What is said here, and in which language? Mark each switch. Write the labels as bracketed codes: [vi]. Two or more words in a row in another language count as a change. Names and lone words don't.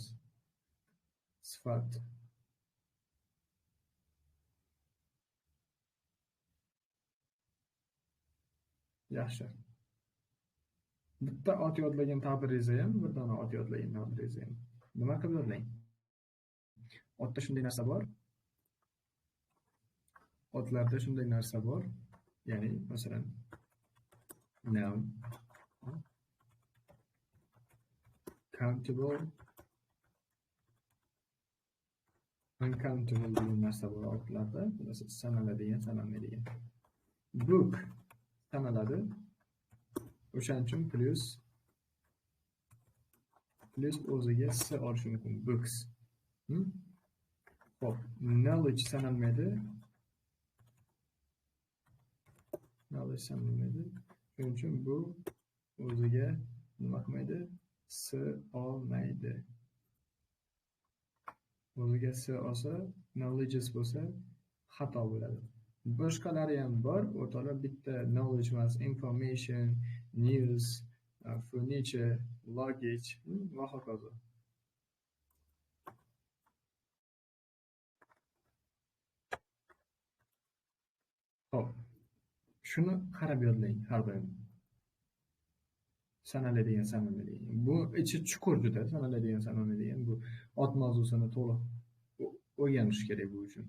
[uz] Sifat. Yaxshi. Bitta ot yodlagan taqdiringizda ham, bir dona ot yodlagan taqdiringizda ham. Nima qilib yodlang? Otda shunday narsa bor. Otlarda shunday narsa bor. Ya'ni, masalan, [en] noun, countable, uncountable [uz] degan narsa bor otlarda. Masalan, sanaladigan, sanalmaydigan. Book sanaladi. O'shaning uchun plus o'ziga s olishi mumkin. Books. Xo'p, knowledge sanalmaydi. Shuning Shuning uchun bu o'ziga nima qilmaydi? Olmaydi. O'ziga olsa, knowledges bo'lsa, xato bo'ladi. Boshqalari ham bor. O'rtalar bitta knowledge emas, [en] information, news, furniture, luggage [uz] va hokazo. Xo'p. Shuni qarab yodlang har doim. Sanaladigan. Bu ichi chuqur juda sanaladigan bu ot mavzusini to'liq o'rganish kerak bu uchun.